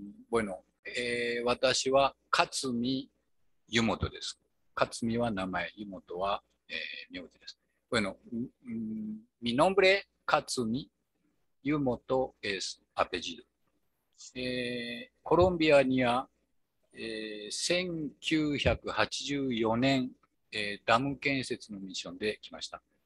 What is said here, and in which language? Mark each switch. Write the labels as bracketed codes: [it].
[es] Bueno, [ja] 私は勝見湯本です。勝見は名前、湯本は、名字です。 [es] Bueno, mi nombre Katsumi, Yumoto es apellido. [ja] コロンビアには、1984年、ダム建設のミッションで来ました。